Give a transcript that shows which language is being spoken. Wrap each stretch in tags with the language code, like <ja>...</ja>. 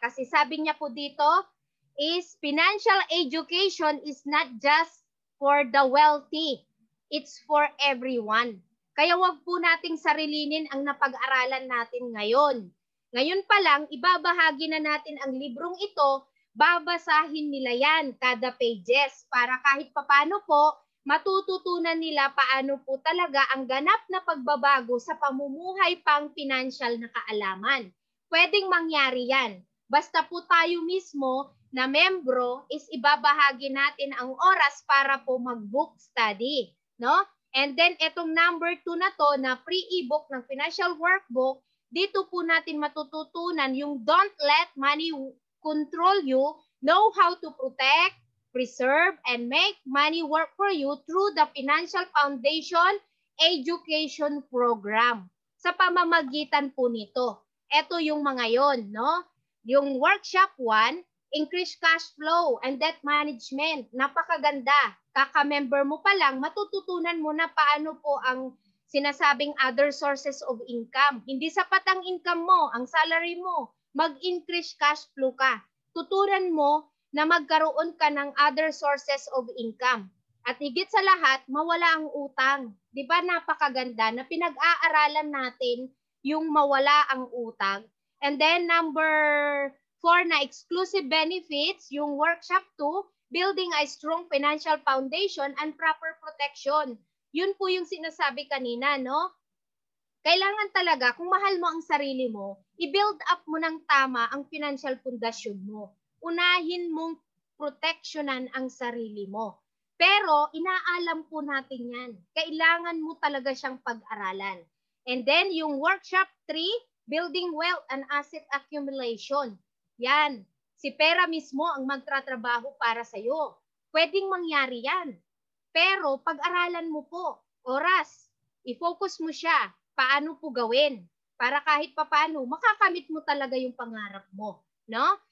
<tl>Kasi sabi niya po dito,</tl> <en>is financial education is not just for the wealthy. It's for everyone.</en> <tl>Kaya wag po nating sarilinin ang napag-aralan natin ngayon. Ngayon pa lang, ibabahagi na natin ang librong ito, babasahin nila yan kada pages para kahit papano po, matututunan nila paano po talaga ang ganap na pagbabago sa pamumuhay pang financial na kaalaman. Pwedeng mangyari yan. Basta po tayo mismo na membro is ibabahagi natin ang oras para po mag-book study, no?</tl> <en>And then etong number 2 na to na free ebook ng financial workbook,</en> <tl>dito po natin matututunan yung</tl> <en>don't let money control you, know how to protect, preserve, and make money work for you through the Financial Foundation Education Program.</en> <tl>Sa pamamagitan po nito, ito yung mga yon, no?</tl> <en>Yung workshop 1, increase cash flow and debt management.</en> <tl>Napakaganda. Kaka-member mo pa lang, matututunan mo na paano po ang sinasabing</tl> <en>other sources of income.</en> <tl>Hindi sapat ang income mo, ang salary mo. Mag-increase cash flow ka. Tutunan mo na magkaroon ka ng</tl> <en>other sources of income.</en> <tl>At higit sa lahat, mawala ang utang. Di ba napakaganda na pinag-aaralan natin yung mawala ang utang.</tl> <en>And then number 4 na exclusive benefits, yung workshop 2, building a strong financial foundation and proper protection.</en> <tl>Yun po yung sinasabi kanina, no? Kailangan talaga, kung mahal mo ang sarili mo, i-build up mo ng tama ang financial pundasyon mo. Unahin mong proteksyonan ang sarili mo. Pero inaalam po natin yan. Kailangan mo talaga siyang pag-aralan.</tl> <en>And then yung workshop 3, building wealth and asset accumulation.</en> <tl>Yan. Si pera mismo ang magtratrabaho para sa'yo. Pwedeng mangyari yan. Pero pag-aralan mo po, oras, i-focus mo siya, paano po gawin, para kahit papaano, makakamit mo talaga yung pangarap mo. No?</tl>